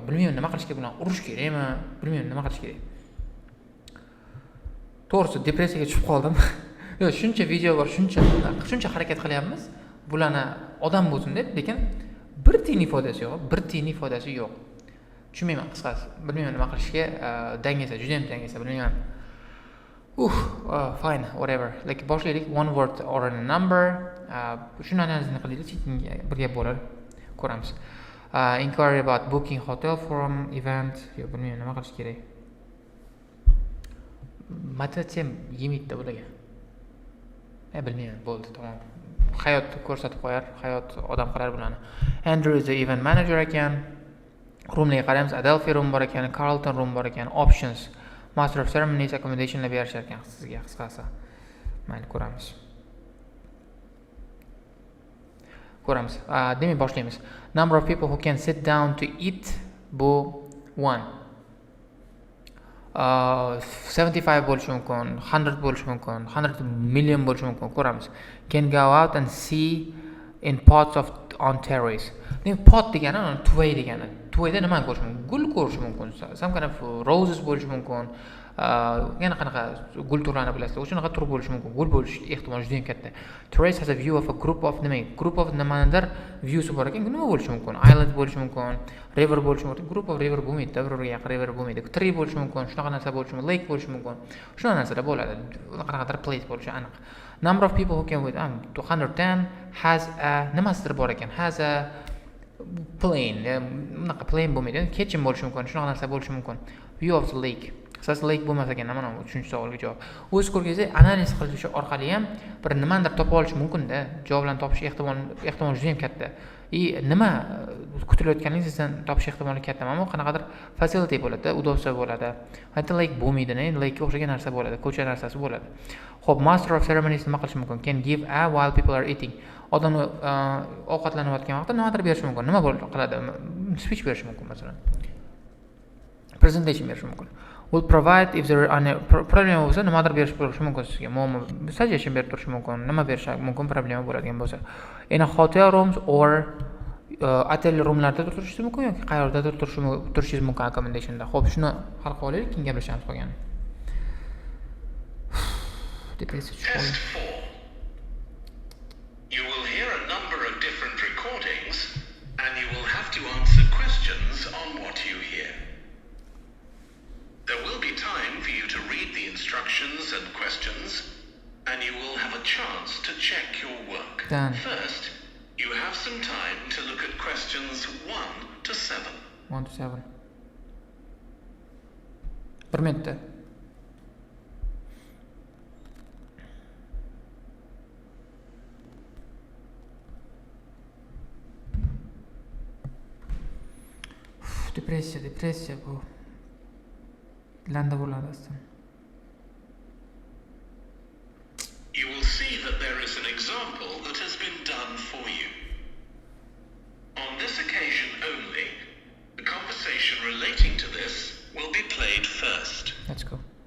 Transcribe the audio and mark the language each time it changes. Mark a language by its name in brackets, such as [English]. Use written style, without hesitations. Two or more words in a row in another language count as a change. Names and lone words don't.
[Uzbek] Bilmayman nima qilishga, bularni urish kerakmi? Bilmayman nima qilish kerak. To'g'risi depressiyaga tushib qoldim. Yo'q, shuncha video bor, shuncha harakat qilyapmiz. Bularni odam bo'lsin deb, lekin bir tiyinlik foydasi yo'q. Tushunmayman qisqasi. Bilmayman nima qilishga, dangasa, juda ham dangasa, bilmayman. [English] Fine, whatever. Like boshlaylik, one word or a number. [Uzbek] Shuni analizini qilaylik, birga bo'lib ko'ramiz. [English] Inquiry about booking hotel from event. [Uzbek] Yo'q, bilmayman nima qilish kerak. Motivatsiyam yemaydi bularga. Bilmayman, bo'ldi, tamom. Hayot ko'rsatib qo'yar, hayot odam qilar bularni. [English] Andrew is the event manager ekan. [Uzbek] Roomlarga qaraymiz, Adelphi room bor ekan, Carlton room bor ekan, [English] options, master of ceremonies, [Uzbek] accommodationlar berishar ekan sizga qisqasi. Mayli, ko'ramiz. Demak, boshlaymiz. [English] Number of people who can sit down to eat bu 1. [Uzbek] 75 bo'lishi mumkin, 100 bo'lishi mumkin, 100 million bo'lishi mumkin. Ko'ramiz. [English] Can go out and see in pots on terrace. [Uzbek] Demak, pot degani tuvay degani. Tuvayda nima ko'rish mumkin? Gul ko'rish mumkin. [English] Some kind of roses [Uzbek] bo'lishi mumkin. Yana qanaqa gul turlarini bilasizlar. O'shanaqa tur bo'lishi mumkin. Gul bo'lish ehtimoli juda ham katta. [English] Terrace has a view of a group of group of [Uzbek] nimanidir viewsi bor ekan. Nima bo'lishi mumkin? Island bo'lishi mumkin, river bo'lishi mumkin. [English] Group of river [Uzbek] bo'lmaydi, birga yaqin river bo'lmaydi. Tree bo'lishi mumkin, shunaqa narsa bo'lishi mumkin, lake bo'lishi mumkin. Shunaqa narsalar bo'ladi. Qanaqadir place bo'lishi aniq. [English] Number of people who can with 210 has a [Uzbek] nimasidir bor ekan. [English] Has a plane. [Uzbek] Unaqa plane bo'lmaydi. Kitchen bo'lishi mumkin, shunaqa narsa bo'lishi mumkin. [English] View of the lake. [Uzbek] Siz lake bo'lmas ekan, mana bu 3-savolga javob. O'z ko'rgangizda analiz qilish orqali ham bir nimadir topa olish mumkin-da. Javoblarni topish ehtimoli juda ham katta. Nima kutilayotganingizdan topish ehtimoli katta. Mana bu qanaqadir facility bo'ladi, udobsa bo'ladi. Hatto lake bo'lmaydi, lake o'xshagan narsa bo'ladi, ko'cha narsasi bo'ladi. Xo'p, [English] master of ceremonies [Uzbek] nima qilish mumkin? [English] Can give a while people are eating. [Uzbek] Odamlar ovqatlanayotgan vaqtda nimadir berish mumkin. Nima qiladi? Speech berish mumkin masalan. Presentation berish mumkin. [English] Will provide if there are problem [Uzbek] bo'lsa nimadir berish mumkin sizga. Muammo suggestion berib turish mumkin. Nima berish mumkin, problema bo'ladigan bo'lsa. [English] In a hotel rooms or hotel [Uzbek] roomlarda turishingiz mumkin yoki qayerdadir turishingiz mumkin accommodationda. Xo'p, shuni hal qilib olaylik, keyin gaplashamiz qolgan. [English] Test 4. You will hear a number of different recordings and you will have to answer questions on what you hear. There will be time for you to read the instructions and questions, and you will have a chance to check your work. Done. First, you have some time to look at questions 1 to 7. 1 to 7. [Uzbek] Bir minutda. Depressiya bu. Landa bo'ladi. [English] You will see that there is an example that has this occasion only, the conversation relating to this will be played first. Let's go.